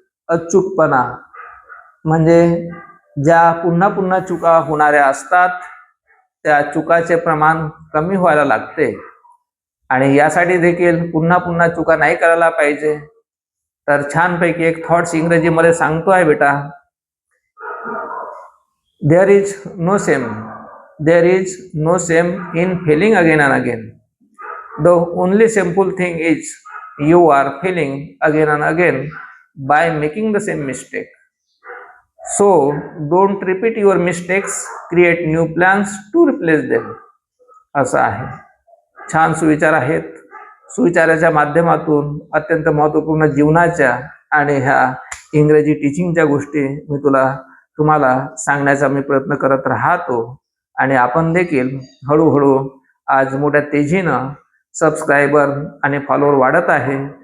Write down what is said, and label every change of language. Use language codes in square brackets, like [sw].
[mr] अचूकपणा म्हणजे ज्या पुन्हा चुका होणाऱ्या असतात त्या चुकाचे प्रमाण कमी व्हायला लागते. आणि यासाठी देखील पुन्हा चुका नाही करायला पाहिजे. तर छानपैकी एक थॉट्स इंग्रजीमध्ये सांगतो आहे बेटा, [en] There is no there is no shame in failing again and again. The only shameful thing is you are failing again and again by making the same mistake. So don't repeat your mistakes, create new plans to replace them. [mr] असं आहे. छान सुविचार आहेत. सुविचाराच्या माध्यमातून अत्यंत महत्त्वपूर्ण जीवनाच्या आणि ह्या इंग्रजी टीचिंगच्या गोष्टी मी तुम्हाला सांगण्याचा मी प्रयत्न करत राहतो. आणि आपण देखील हळूहळू आज मोठ्या तेजीनं सबस्क्रायबर आणि फॉलोअर वाढत आहे.